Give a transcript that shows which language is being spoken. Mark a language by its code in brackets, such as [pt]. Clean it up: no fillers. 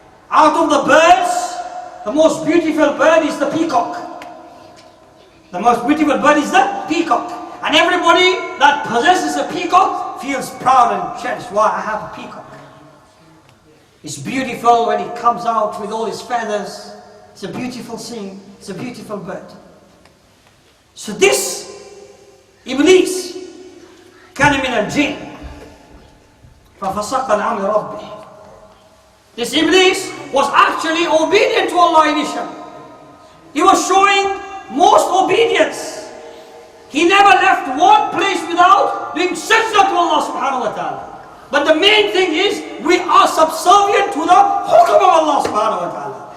[en] Out of the birds, the most beautiful bird is the peacock. The most beautiful bird is the peacock. And everybody that possesses a peacock feels proud and cherished. Why? I have a peacock. It's beautiful when it comes out with all its feathers. It's a beautiful scene. It's a beautiful bird. So this [ar] Iblis كان من الجن ففسق عن أمر ربه. [en] This Iblis was actually obedient to Allah initially. He was showing most obedience. He never left one place without doing sajda to Allah subhanahu wa ta'ala. But the main thing is, we are subservient to the hukm of Allah subhanahu wa ta'ala.